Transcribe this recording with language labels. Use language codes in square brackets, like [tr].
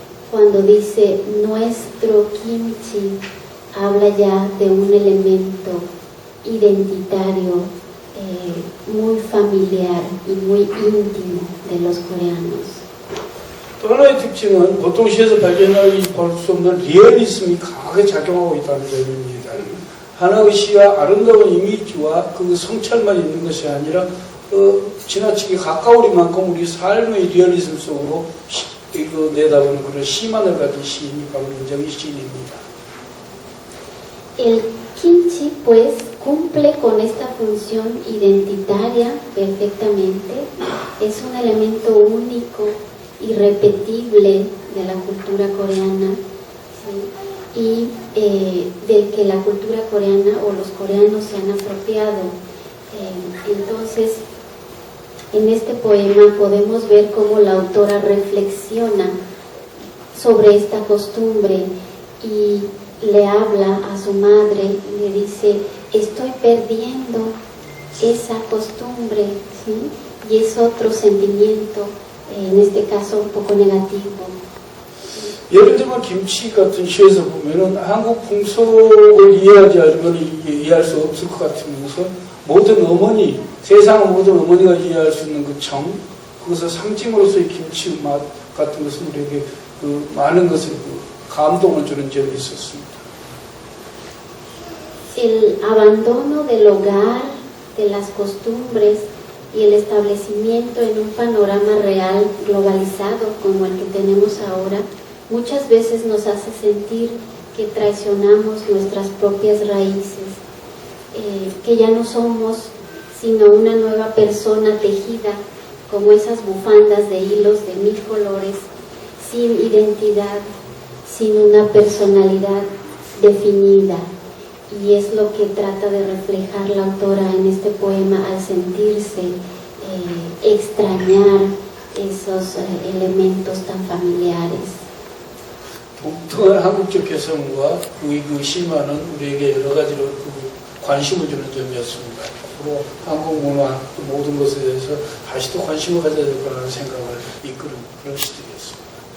[es] Cuando dice nuestro kimchi, habla ya de un elemento identitario, muy familiar y muy íntimo de los coreanos. [ko] 또 하나의 특징은 보통 시에서 발견할 수 없는 리얼리즘이 강하게 작용하고 있다는 점입니다. 하나의 시가 아름다운 이미지와 그 성찰만 있는 것이 아니라 지나치게 가까우리만큼 우리 삶의 리얼리즘 속으로 내다보는 그런 시만을 가진 시인이 바로 민정희 시인입니다. [es] El kimchi pues cumple con esta función identitaria perfectamente, es un elemento único, irrepetible de la cultura coreana, ¿sí? Y del que la cultura coreana o los coreanos se han apropiado. Entonces, en este poema podemos ver cómo la autora reflexiona sobre esta costumbre y le habla a su madre y le dice, estoy perdiendo esa costumbre, ¿sí? Y es otro sentimiento, en este caso un poco negativo. [ko] 예를 들면 김치 같은 시에서 보면은 한국 풍속을 이해하지 않으면 이해할 수 없을 것 같으면서 모든 어머니, 세상 모든 어머니가 이해할 수 있는 그 정, 그것을 상징으로서의 김치 맛 같은 것은 우리에게 그 많은 것을 감동을 주는 점이 있었습니다. [es] El abandono del hogar, de las costumbres y el establecimiento en un panorama real globalizado como el que tenemos ahora, muchas veces nos hace sentir que traicionamos nuestras propias raíces, que ya no somos sino una nueva persona tejida como esas bufandas de hilos de 1000 colores, sin identidad, sin una personalidad definida. Y es lo que trata de reflejar la autora en este poema al sentirse, extrañar esos elementos tan familiares. [ko] 독특한 한국적 개성과 그 심화는 우리에게 여러 가지로 관심을 주는 점이었습니다. 앞으로 한국 문화 모든 것에 대해서 다시 또 관심을 가져야 될 거라는 생각을 이끄는 그런 시들이었습니다.